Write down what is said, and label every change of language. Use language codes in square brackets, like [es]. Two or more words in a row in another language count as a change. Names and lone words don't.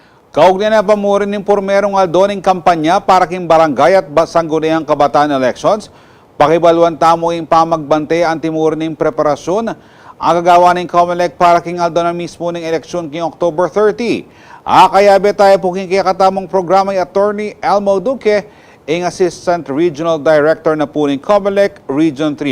[pam] Kaugnay na pamurin ng pormerong aldoning kampanya para king barangay at sangguniang kabataan elections, pakibaluan tamo yung pamagbante ang timurin ng preparasyon ang gagawa ng COMELEC para king aldonan mismo ng eleksyon king October 30. Kaya tayo po king katamong programa yung Attorney Elmo Duque, ang [en] Assistant Regional Director [pam] na po ng COMELEC Region 3.